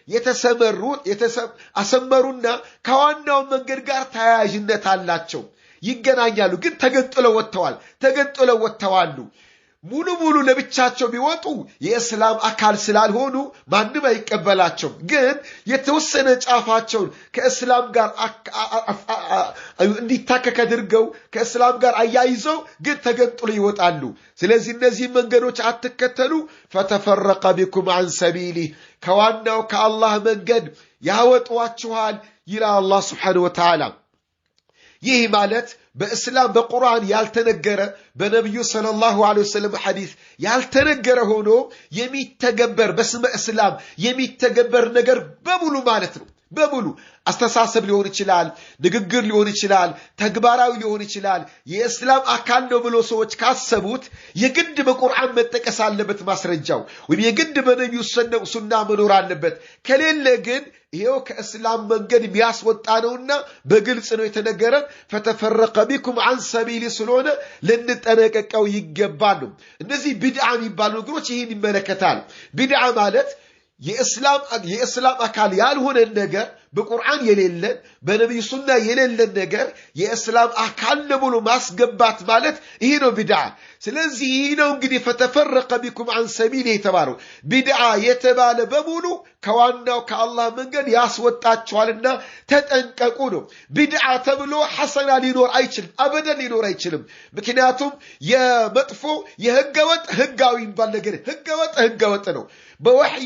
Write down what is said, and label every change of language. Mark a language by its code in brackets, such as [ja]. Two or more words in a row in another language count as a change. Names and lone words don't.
[am] አሰመሩና ከዋናው መንገድ ጋር ተያያዥነት አላቸው ይገናኛሉ ግን ተገንጥለው ወጥተዋል ሙሉ ለብቻቸው ቢወጡ የእስላም አካል ስላልሆኑ ማንም አይቀበላቸው ግን የተወሰነ ጫፋቸውን ከእስላም ጋር እንዲታከክ አድርገው ከእስላም ጋር አያይዘው ግን ተገንጥሎ ይወጣሉ ስለዚህ እነዚህ መንገዶች አትከተሉ [ar] فتفرق بكم عن سبيله [am] ከዋናው ከአላህ መንገድ ያወጣዋችኋል ይላል አላህ [ar] سبحانه وتعالى [am] ይህ ማለት በእስላም በቁርአን ያልተነገረ በነብዩ [ar] صلى الله عليه وسلم [am] ሐዲስ ያልተነገረ ሆኖ የሚተገበር በስመ እስላም የሚተገበር ነገር በሙሉ ማለት ነው በሙሉ አስተሳሰብ ሊሆን ይችላል ንግግር ሊሆን ይችላል ተግባራዊ ሊሆን ይችላል የእስላም አካል ነው ብሎ ሰዎች ካሰቡት የግድ በቁርአን መጠቀስ አለበት ማስረጃው ወይ የግድ በነብዩ ሱና መኖር አለበት ከሌለ ግን ይሄው ከእስላም መንገድ የሚያስወጣ ነውና በግልጽ ነው የተነገረ [ar] فتفرق بكم عن سبيل [am] ስለሆነ ልንጠነቀቀው ይገባል እነዚህ ቢድዓ የሚባሉ ነገሮች ይሄን ይመለከታል ቢድዓ ማለት የእስላም አካል ያልሆነ ነገር በቁርአን የሌለ በነብዩ ሱና የሌለ ነገር የእስላም አካል ነው ብሎ ማስገባት ማለት ይሄ ነው ቢድዓ ስለዚህ ይሄ ነው እንግዲህ [ar] فتفرق بكم عن سبيل [am] የተባለው ቢድዓ የተባለ በሙሉ ከዋናው ከአላህ መንገድ ያስወጣቸዋልና ተጠንቀቁ ነው ቢድዓ ተብሎ ሐሰና ሊኖር አይችልም አበደን ሊኖር አይችልም ምክንያቱም የመጥፎ የህገወጥ ህጋዊ ይባል ነገር ህገወጥ ነው በወህይ